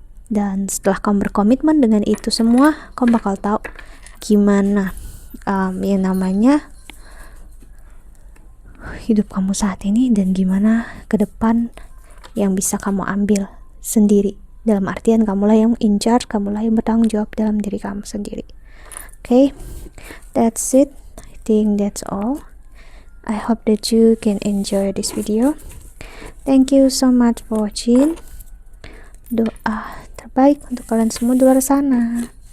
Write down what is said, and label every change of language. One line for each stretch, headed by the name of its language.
Indonesian: Dan setelah kamu berkomitmen dengan itu semua, kamu bakal tahu gimana yang namanya hidup kamu saat ini, dan gimana ke depan yang bisa kamu ambil sendiri, dalam artian kamulah yang in charge, kamulah yang bertanggung jawab dalam diri kamu sendiri.
English: Okay, that's it. I think that's all. I hope that you can enjoy this video. Thank you so much for watching.
Indonesian: Doa terbaik untuk kalian semua di luar sana.